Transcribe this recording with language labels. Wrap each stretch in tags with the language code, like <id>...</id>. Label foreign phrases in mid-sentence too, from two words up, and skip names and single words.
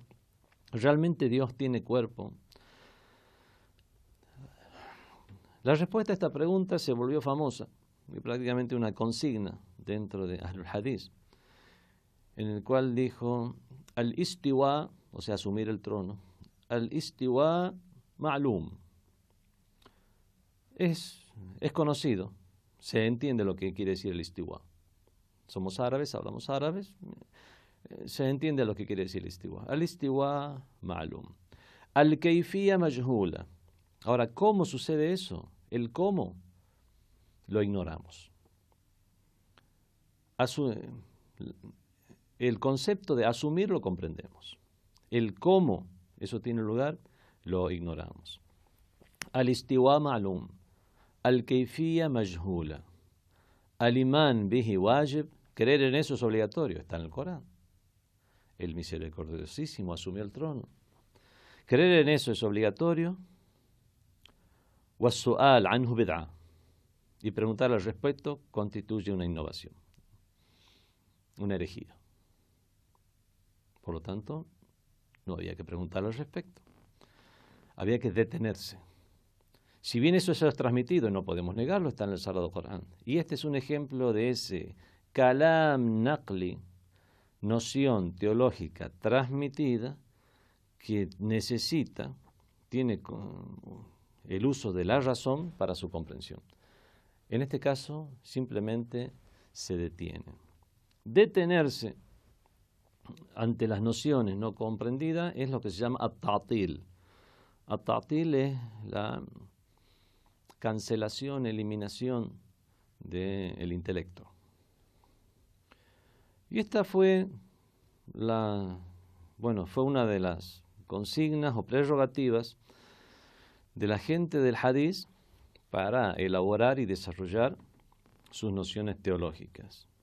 <es>¿Realmente Dios tiene cuerpo? La respuesta a esta pregunta se volvió famosa y prácticamente una consigna dentro de Ahlul Hadís, en el cual dijo al-istiwa, o sea, asumir el trono,</es> <ar>الاستواء معلوم.</ar> <es>Es conocido, se entiende lo que quiere decir el istiwa. Somos árabes, hablamos árabes, se entiende lo que quiere decir el istiwa.</es> <ar>الاستواء معلوم. الكيفية مجهولة.</ar> <es>Ahora, ¿cómo sucede eso? El cómo lo ignoramos. El concepto de asumir lo comprendemos. El cómo eso tiene lugar, lo ignoramos.</es> <ar>الاستواء معلوم. الكيفية مجهولة. الإيمان به واجب</ar> <es>Creer en eso es obligatorio, está en el Corán. El misericordiosísimo asumió el trono. Creer en eso es obligatorio.</es> <ar>وَالسُّؤَالْ عَنْهُ بِدْعَةٌ.</ar> <es>Y preguntar al respecto constituye una innovación, una herejía. Por lo tanto, no había que preguntar al respecto. Había que detenerse. Si bien eso se ha transmitido, no podemos negarlo, está en el Sagrado Corán. Y este es un ejemplo de ese</es> <ar>كلام نقلي,</ar> <es>noción teológica transmitida que necesita, tiene el uso de la razón para su comprensión. En este caso, simplemente se detiene. Detenerse ante las nociones no comprendidas es lo que se llama at-ta'til. At-ta'til es la cancelación, eliminación del intelecto. Y esta fue fue una de las consignas o prerrogativas de la gente del Hadís para elaborar y desarrollar sus nociones teológicas.</es>